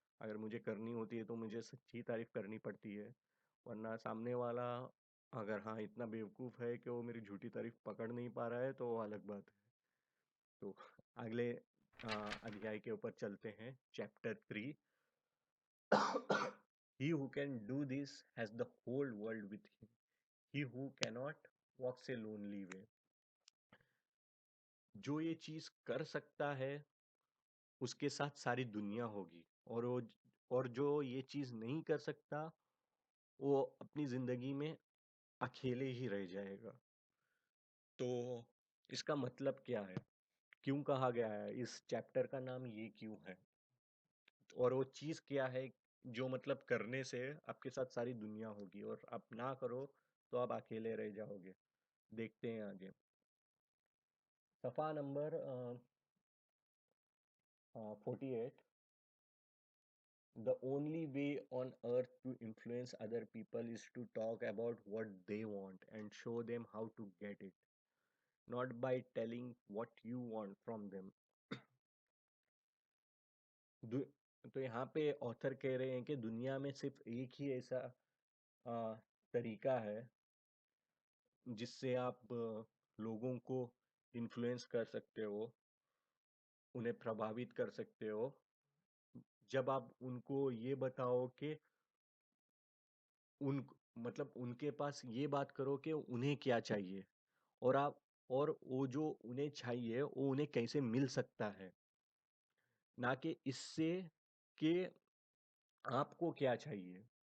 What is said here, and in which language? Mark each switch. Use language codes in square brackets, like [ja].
[hi] अगर मुझे करनी होती है तो मुझे सच्ची तारीफ करनी पड़ती है। वरना सामने वाला अगर हाँ इतना बेवकूफ़ है कि वो मेरी झूठी तारीफ पकड़ नहीं पा रहा है तो वो अलग बात है। तो अगले अध्याय के ऊपर चलते हैं, chapter 3। [en] He who can do this has the whole world with him. He who cannot walks a lonely way. [hi] जो ये चीज कर सकता है उसके साथ सारी दुनिया होगी, और जो ये चीज नहीं कर सकता वो अपनी जिंदगी में अकेले ही रह जाएगा। तो इसका मतलब क्या है, क्यों कहा गया है, इस चैप्टर का नाम ये क्यों है, और वो चीज क्या है जो मतलब करने से आपके साथ सारी दुनिया होगी, और आप ना करो तो आप अकेले रह जाओगे। देखते हैं आगे। सफ़ा number 48। [en] The only way on earth to influence other people is to talk about what they want and show them how to get it, not by telling what you want from them. [hi] दु- तो यहाँ पे author कह रहे हैं कि दुनिया में सिर्फ एक ही ऐसा तरीका है जिससे आप लोगों को इन्फ्लुएंस कर सकते हो, उन्हें प्रभावित कर सकते हो, जब आप उनको ये बताओ कि उन मतलब उनके पास ये बात करो कि उन्हें क्या चाहिए, और आप और वो जो उन्हें चाहिए वो उन्हें कैसे मिल सकता है, ना कि इससे कि आपको क्या चाहिए।